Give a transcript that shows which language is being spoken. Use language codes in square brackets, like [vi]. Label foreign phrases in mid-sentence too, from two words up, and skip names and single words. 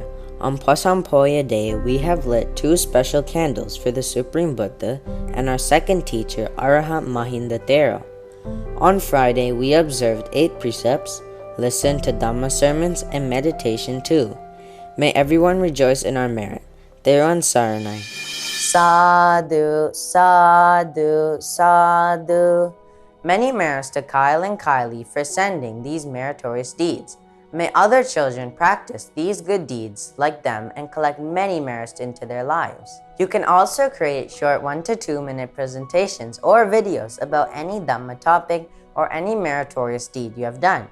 [en] On Posampoya day, we have lit 2 special candles for the Supreme Buddha and our second teacher, Arahant Thero. On Friday, we observed 8 precepts, listened to Dhamma sermons, and meditation too. May everyone rejoice in our merit. [si] Theron Saranai. [pi] Sadhu, sadhu, sadhu. [en] Many merits to Kyle and Kylie for sending these meritorious deeds. May other children practice these good deeds like them and collect many merits into their lives. You can also create short 1 to 2 minute presentations or videos about any Dhamma topic or any meritorious deed you have done.